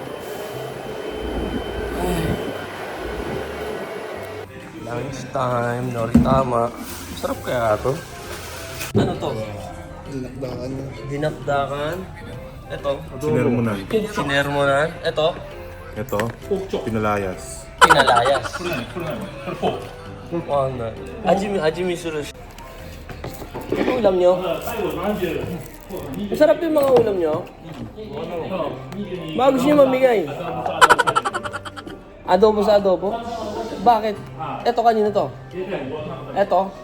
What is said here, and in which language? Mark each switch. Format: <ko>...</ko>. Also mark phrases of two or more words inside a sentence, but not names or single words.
<en>Lunch time, Noritama.</en> <tl>Sarap kaya ito? Ano to? Dinakdakan na. Dinakdakan. Ito. Sinermonan. Sinermonan. Ito. Ito, pinalayas. Pinalayas.</tl> <ja>これ何これ何これフォー</ja> <tl>Wala.</tl> <ja>味見する.</ja> <tl>Ano ulam nyo?</tl> <ja>最後30</ja> <tl>Masarap yung mga ulam nyo. Bago siya mamigay. Adobo sa adobo? Bakit? Eto kanina to. Eto.</tl>